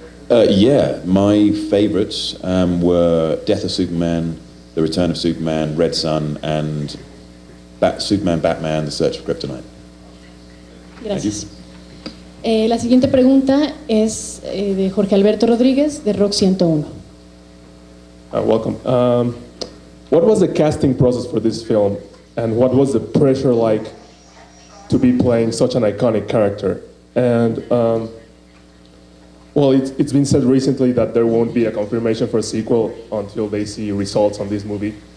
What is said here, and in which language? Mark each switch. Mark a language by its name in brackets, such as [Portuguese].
[English] Yeah, my favorites were Death of Superman, The Return of Superman, Red Sun, and Superman, Batman, The Search for Kryptonite. [Spanish] Gracias. La siguiente pregunta es de Jorge Alberto Rodríguez, de Rock 101. [English] Welcome. What was the casting process for this film, and what was the pressure like to be playing such an iconic character? And Well, it's been said recently that there won't be a confirmation for a sequel until they see results on this movie.